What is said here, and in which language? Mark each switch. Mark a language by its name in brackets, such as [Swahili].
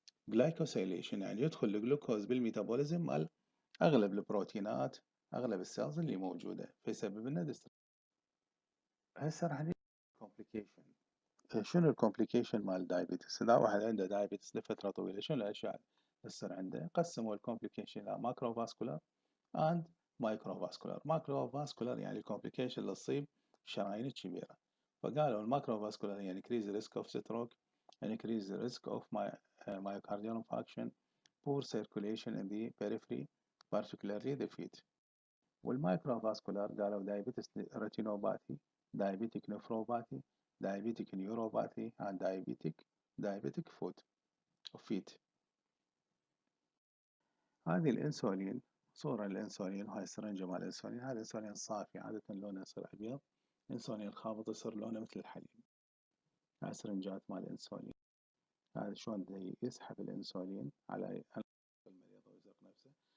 [Arabic] glycosylation يعني يدخل الجلوكوز بالميتابوليزم مال أغلب البروتينات، أغلب السيلز اللي موجودة، فيسبب لنا ديسترس. هسه راح نيجي complication. شنو الكومبليكيشن مال الدايابيتس؟ إذا واحد عنده دايابيتس لفترة طويلة شنو الأشياء اللي تصير عنده؟ قسموا الكومبليكيشن إلى ماكرو فاسكولار and مايكرو فاسكولار. ماكرو فاسكولار يعني الكومبليكيشن اللي تصيب الشرايين الكبيرة، فقالوا الماكرو فاسكولار يعني [English] increase risk of stroke, increase risk of myocardial infarction, poor circulation in the periphery particularly the feet. [Arabic] والمايكرو فاسكولار قالوا [English] diabetes retinopathy, diabetic nephropathy, diabetic neuropathy and diabetic feet. [Arabic] هذه الانسولين، صورة الانسولين، وهاي السرنجة مال الانسولين. هذا الانسولين صافي عادة لونه يصير ابيض، الانسولين الخابط يصير لونه مثل الحليب. هاي سرنجات مال الانسولين. هذا شلون يسحب الانسولين على المريض ويزق نفسه.